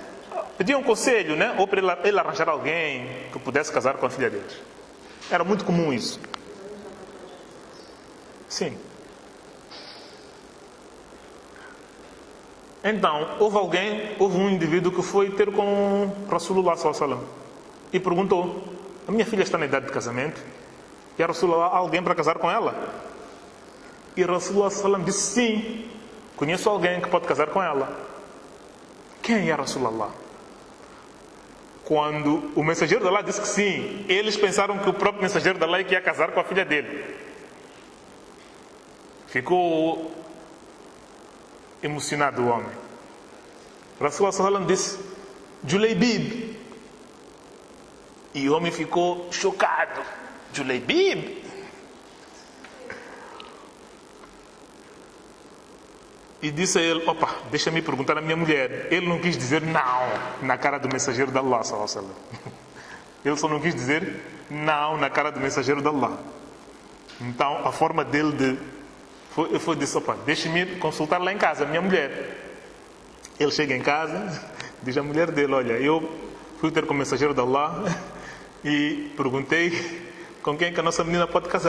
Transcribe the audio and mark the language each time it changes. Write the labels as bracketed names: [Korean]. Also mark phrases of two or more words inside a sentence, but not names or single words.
[Portuguese] Pediam um conselho, né? Ou para ele arranjar alguém que pudesse casar com a filha deles. Era muito comum isso. Sim. Então, houve um indivíduo que foi ter com [Arabic] رسول الله صلى الله عليه وسلم [Portuguese] e perguntou: a minha filha está na idade de casamento e a Rasulullah há alguém para casar com ela? E [Arabic] رسول الله صلى الله عليه وسلم [Portuguese] disse: sim, conheço alguém que pode casar com ela. Quem é Rasulullah? Quando o mensageiro de Allah disse que sim, eles pensaram que o próprio mensageiro de Allah ia casar com a filha dele. Ficou emocionado o homem. [Arabic] رسول الله صلى الله عليه وسلم [Portuguese] disse: Julaybib. E o homem ficou chocado. Julaybib? E disse a ele: opa, deixa-me perguntar à minha mulher. Ele não quis dizer não na cara do mensageiro de Allah [Arabic] صلى الله عليه وسلم. [Portuguese] Ele só não quis dizer não na cara do mensageiro de Allah. Então a forma dele foi disse: opa, deixa-me consultar lá em casa a minha mulher. Ele chega em casa, diz à mulher dele: olha, eu fui ter com o mensageiro de Allah e perguntei com quem que a nossa menina pode casar.